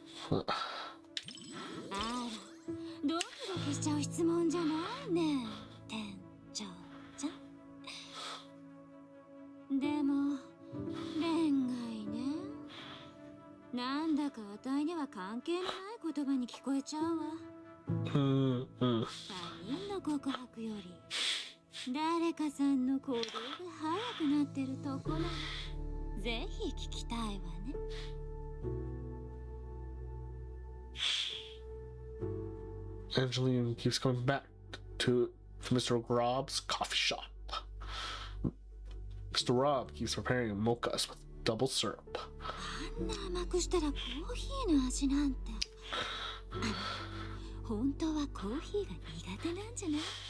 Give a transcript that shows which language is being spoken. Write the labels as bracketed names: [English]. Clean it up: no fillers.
[Japanese] あら、ドキドキしちゃう質問じゃないね、店長ちゃん。でも恋愛ね、なんだかあたいには関係のない言葉に聞こえちゃうわ。他人の告白より誰かさんの行動が早くなってるところ、ぜひ聞きたいわね。 [English] Angeline keeps coming back to Mr. Rob's coffee shop. Mr. Rob keeps preparing mochas with double syrup. [Japanese] あんな甘くしたらコーヒーの味なんて。本当はコーヒーが苦手なんじゃない？